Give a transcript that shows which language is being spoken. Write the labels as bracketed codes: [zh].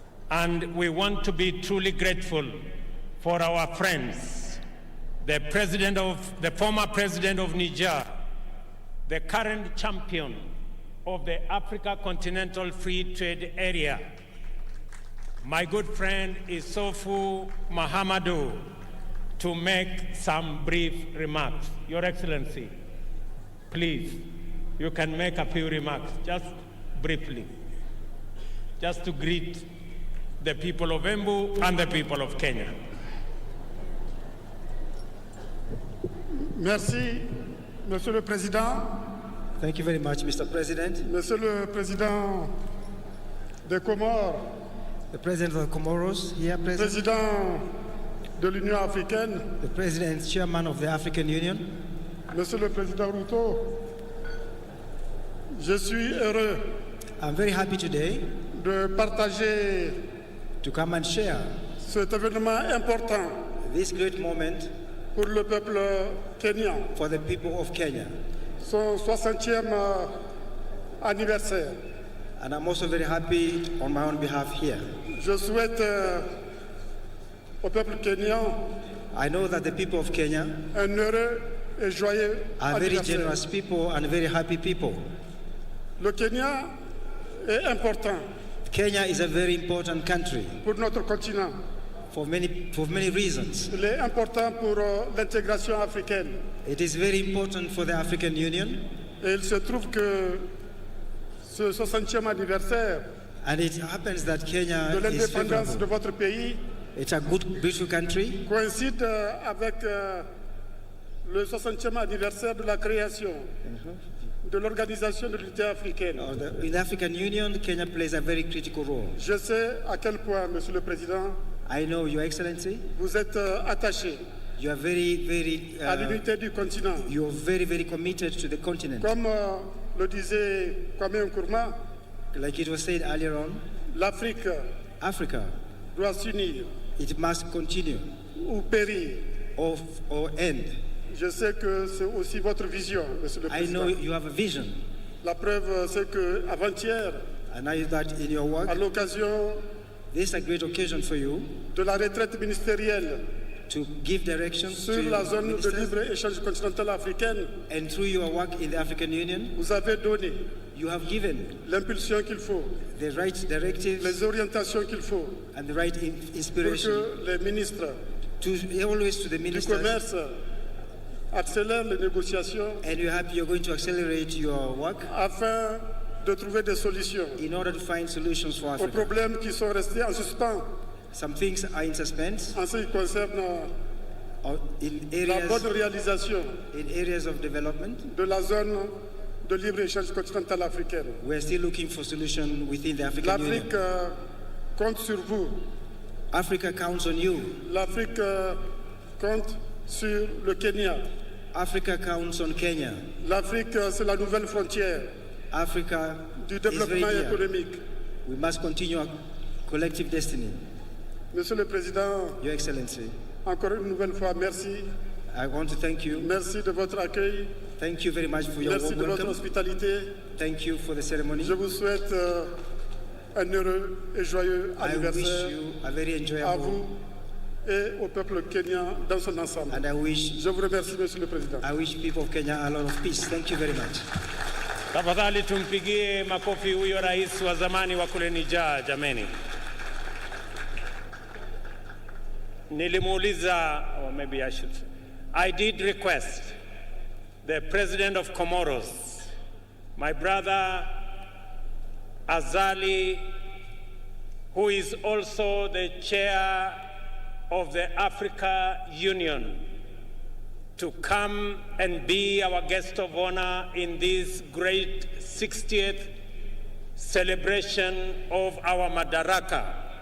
[en] and we want to be truly grateful for our friends, the former president of Niger, the current champion of the Africa Continental Free Trade Area, my good friend Isofu Mahamadou, to make some brief remarks. Your Excellency, please, you can make a few remarks, just briefly, just to greet the people of Embu and the people of Kenya. [fr] Merci, Monsieur le Président. [en] Thank you very much, Mr. President. [fr] Monsieur le Président des Comores. [en] The President of the Comoros here present. [fr] Président de l'Union africaine. [en] The President, Chairman of the African Union. [fr] Monsieur le Président Ruto, je suis heureux. [en] I'm very happy today [fr] de partager [en] to come and share [fr] cet événement important [en] this great moment [fr] pour le peuple kenyan, [en] for the people of Kenya. [fr] Son 60e anniversaire. [en] And I'm also very happy on my own behalf here. [fr] Je souhaite au peuple kenyan, [en] I know that the people of Kenya [fr] un heureux et joyeux [en] are very [fr] anniversaire. [en] generous people and very happy people. [fr] Le Kenya est important [en] Kenya is a very important country [fr] pour notre continent. [en] for many reasons. [fr] Il est important pour l'intégration africaine. [en] It is very important for the African Union, [fr] Et il se trouve que ce 60e anniversaire [en] and it happens that Kenya [fr] de [en] is [fr] l'indépendance de [en] favorable. [fr] votre pays [en] It's a good, beautiful country. [fr] coïncide avec le 60e anniversaire de la création de l'Organisation de l'Unité africaine. [en] In the African Union, Kenya plays a very critical role. [fr] Je sais à quel point, Monsieur le Président, [en] I know, Your Excellency, [fr] vous êtes attaché [en] you are very, [fr] à l'unité du continent. [en] you're very committed to the continent. [fr] Comme le disait Kwame Nkrumah, [en] Like it was said earlier on, [fr] l'Afrique [en] Africa, [fr] doit s'unir [en] it must continue [fr] ou périr. [en] or end. [fr] Je sais que c'est aussi votre vision, Monsieur le [en] I know [fr] Président. [en] you have a vision, [fr] La preuve, c'est que avant-hier, [en] and I know that in your work, [fr] à l'occasion [en] this is a great occasion for you [fr] de la retraite ministérielle [en] to give directions to [fr] sur la [en] your [fr] zone de [en] ministers, [fr] libre-échange continentale africaine, [en] and through your work in the African Union, [fr] vous avez donné [en] you have given [fr] l'impulsion qu'il faut, [en] the right directives [fr] les orientations qu'il faut [en] and the right [fr] pour [en] inspiration [fr] que les ministres [en] to always to the [fr] du [en] ministers, [fr] commerce accélèrent les négociations [en] and you're happy you're going to accelerate your work [fr] afin de trouver des solutions [en] in order to find solutions for [fr] aux [en] Africa. [fr] problèmes qui sont restés en suspens [en] Some things are in suspense [fr] en ce qui concerne [en] in [fr] la bonne [en] areas [fr] réalisation [en] of development. [fr] de la zone de libre-échange continentale africaine. [en] We're still looking for solutions within the African Union. [fr] L'Afrique compte sur vous. [en] Africa counts on you. [fr] L'Afrique compte sur le Kenya. [en] Africa counts on Kenya. [fr] L'Afrique, c'est la nouvelle frontière [en] Africa [fr] du [en] is [fr] développement [en] very dear. [fr] économique. [en] We must continue our collective destiny. [fr] Monsieur le Président, [en] Your Excellency, [fr] encore une nouvelle fois, merci. [en] I want to thank you. [fr] Merci de votre accueil. [en] Thank you very much for your [fr] Merci [en] warm [fr] de votre [en] welcome. [fr] hospitalité. [en] Thank you for the ceremony. [fr] Je vous souhaite un heureux et joyeux [en] I wish [fr] anniversaire [en] you a very [fr] à [en] enjoyable, [fr] vous et au peuple kenyan dans son ensemble. [en] and I wish [fr] Je vous remercie, Monsieur le Président. [en] people of Kenya a lot of peace. Thank you very much. [sw] Tafadhali tumpigie makofi huyo rais wa zamani wa kule Niger, jameni. nilimuuliza, [en] or maybe I should, I did request the president of Comoros, my brother Azali, who is also the chair of the Africa Union, to come and be our guest of honor in this great 60th celebration of our Madaraka.